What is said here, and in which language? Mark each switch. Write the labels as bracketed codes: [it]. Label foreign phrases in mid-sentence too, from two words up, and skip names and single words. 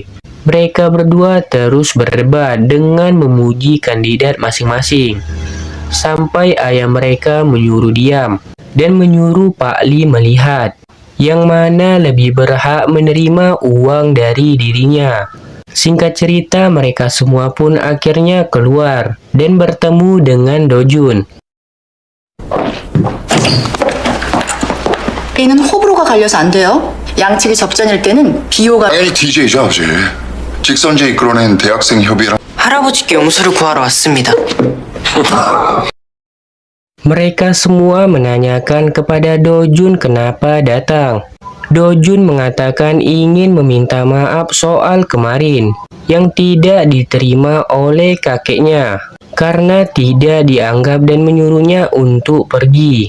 [id] Mereka berdua terus berdebat dengan memuji kandidat masing-masing, sampai ayah mereka menyuruh diam dan menyuruh Pak Lee melihat yang mana lebih berhak menerima uang dari dirinya. Singkat cerita, mereka semua pun akhirnya keluar dan bertemu dengan Do Jun. [ko] B는 호불호가 갈려서 안 돼요. 양측이 접전일 때는 비호가 당연히 DJ죠, 아버지. 직선제 이끌어낸 대학생 협의회랑 할아버지께 용서를 구하러 왔습니다. [id] Mereka semua menanyakan kepada Do Jun kenapa datang. Do Jun mengatakan ingin meminta maaf soal kemarin yang tidak diterima oleh kakeknya karena tidak dianggap dan menyuruhnya untuk pergi.